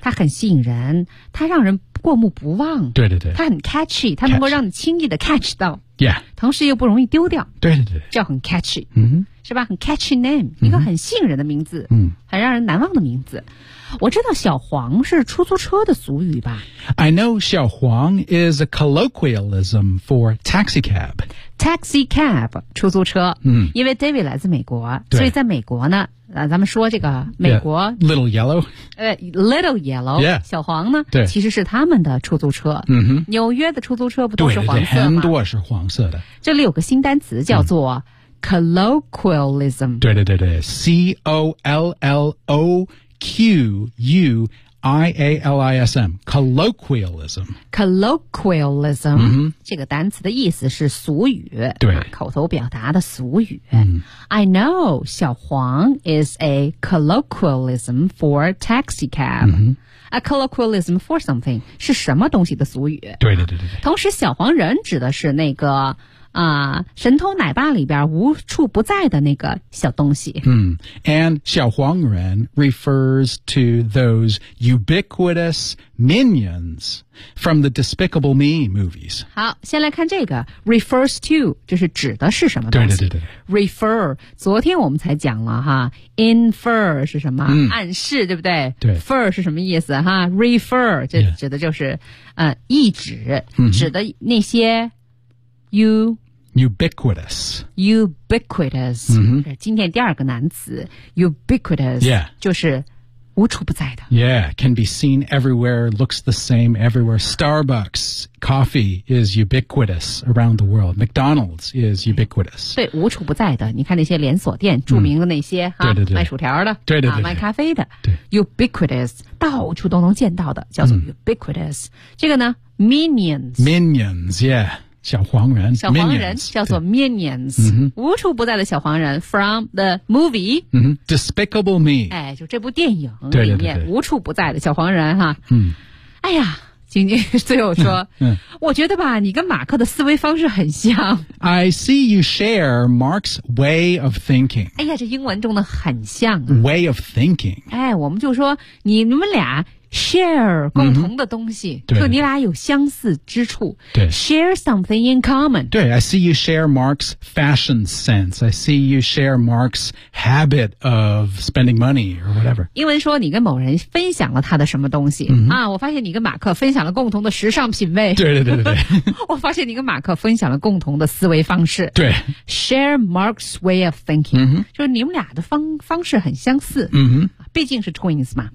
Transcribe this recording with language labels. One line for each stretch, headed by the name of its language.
Chinese: 它很吸引人它让人过目不忘对对对它很 catchy 它能够让你轻易的 catch 到
English: yeah
Chinese: 同时又不容易丢掉对对对叫很 catchy、嗯、是吧很 catchy name、嗯、一个很吸引人的名字、嗯、很让人难忘的名字我知道小黄是出租车的俗语吧
English: I know 小黄 is a colloquialism for taxi cab
Chinese: Taxi cab 出租车、嗯、因为 David 来自美国所以在美国呢、咱们说这个美国
English: yeah, Little Yellow Little Yellow、 yeah.
Chinese: 小黄呢对其实是他们的出租车、嗯、哼纽约的出租车不都是黄色吗对很多是黄色的这里有个新单词叫做、嗯colloquialism 对对对对
English: C-O-L-L-O-Q-U-I-A-L-I-S-M colloquialism colloquialism、嗯、
Chinese: 这个单词的意思是俗语对口头表达的俗语、嗯、
English: I know 小黄 is a colloquialism for taxi cab、嗯、 a colloquialism for something
Chinese: 是什么东西的俗语对对对 对同时小黄人指的是那个神偷奶爸里边无处不在的那个小东西。
English: 嗯、and 小黄人 refers to those ubiquitous minions from the Despicable Me movies.
Chinese: 好先来看这个 refers to, 就是指的是什么东西。对对对对。 refer, 昨天我们才讲了哈 infer 是什么、嗯、暗示对不对对。 fer 是什么意思哈 ?refer, 这指的就是、yeah. 意指指的那些Ubiquitous、 mm-hmm. 今天第二个难词 Ubiquitous、
English: yeah.
Chinese: 就是无处不在的
English: Yeah, can be seen everywhere Looks the same everywhere Starbucks coffee is ubiquitous around the world McDonald's is ubiquitous
Chinese: 对无处不在的你看那些连锁店著名的那些、mm. 啊、对对对卖薯条的对对对对、啊、卖咖啡的对 Ubiquitous 到处都能见到的叫做 ubiquitous、mm. 这个呢 Minions yeah小黄人小黄人
English: minions,
Chinese: 叫做 Minions、嗯、无处不在的小黄人
English: from the movie、嗯、Despicable Me
Chinese: 哎，就这部电影里面对对对对无处不在的小黄人哈、嗯、哎呀今天最后说、嗯、我觉得吧你跟马克的思维方式很像
English: I see you share Mark's way of thinking
Chinese: 哎呀这英文中的很像、
English: 啊、way of thinking
Chinese: 哎，我们就说你们俩Share 共同的东西、 mm-hmm. 就你俩有相似之处对
English: Share something in common
Chinese: 对
English: I see you share Mark's fashion sense I see you share Mark's habit of spending money or whatever
Chinese: 英文说你跟某人分享了他的什么东西、 mm-hmm. 啊，我发现你跟马克分享了共同的时尚品味对对对对我发现你跟马克分享了共同的思维方式对
English: Share Mark's way of thinking、 mm-hmm.
Chinese: 就是你们俩的方式很相似嗯哼、mm-hmm. 毕竟是 twins 嘛。